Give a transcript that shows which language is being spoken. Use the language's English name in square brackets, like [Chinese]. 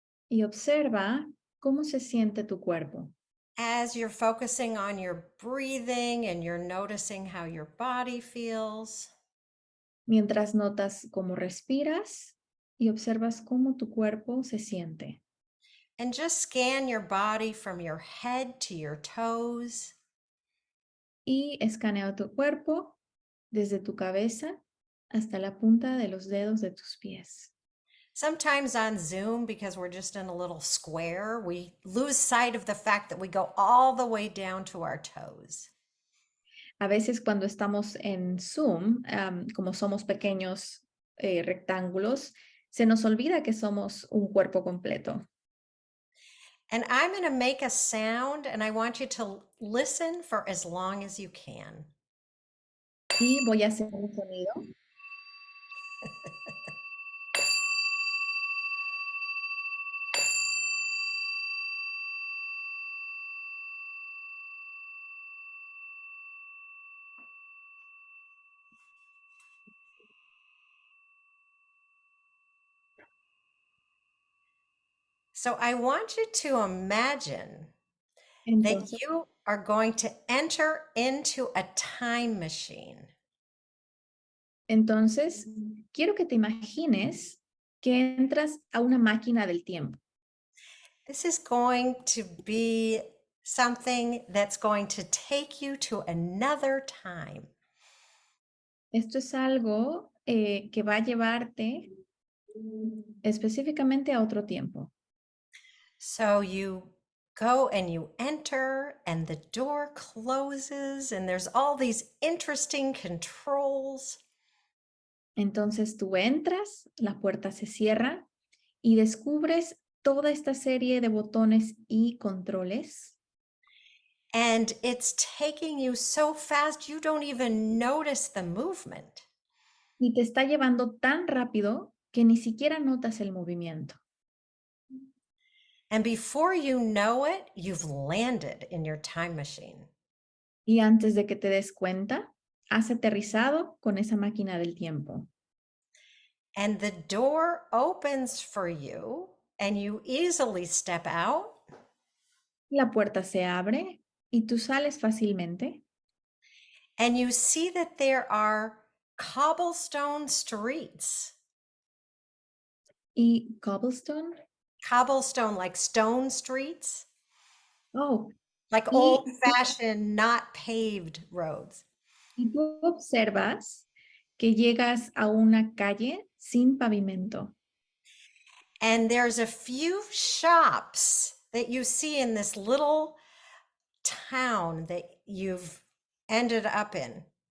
[Spanish] y observa cómo se siente tu cuerpo. [English] as you're focusing on your breathing and you're noticing how your body feels. [Spanish] Mientras notas cómo respiras y observas cómo tu cuerpo se siente. [English] And just scan your body from your head to your toes. [Spanish] Y escanea tu cuerpo desde tu cabeza hasta la punta de los dedos de tus pies. [English] Sometimes on Zoom, because we're just in a little square, we lose sight of the fact that we go all the way down to our toes. [Spanish] A veces cuando estamos en Zoom, como somos pequeños rectángulos, se nos olvida que somos un cuerpo completo. [English] And I'm going to make a sound, and I want you to listen for as long as you can. [Spanish] Y voy a hacer un sonido. [English] So I want you to imagine that [Spanish] Entonces, [English] you are going to enter into a time machine. [Spanish] entonces, quiero que te imagines que entras a una máquina del tiempo. [English] This is going to be something that's going to take you to another time. [Spanish] Esto es algo que va a llevarte específicamente a otro tiempo. [English] So you go and you enter, and the door closes, and there's all these interesting controls. [Spanish] Entonces tú entras, la puerta se cierra y descubres toda esta serie de botones y controles. [English] And it's taking you so fast, you don't even notice the movement. [Spanish] Y te está llevando tan rápido que ni siquiera notas el movimiento. [English] And before you know it, you've landed in your time machine. [Spanish] Y antes de que te des cuenta, has aterrizado con esa máquina del tiempo. [English] And the door opens for you, and you easily step out. [Spanish] La puerta se abre y tú sales fácilmente [English] And you see that there are cobblestone streets. [Spanish] y cobblestone. [English] Cobblestone, like stone streets, Oh, like [Spanish] y, [English] old-fashioned, not paved roads. [Spanish] y tú observas que llegas a una calle sin pavimento. [English] And there's a few shops that you see in this little town that you've ended up in.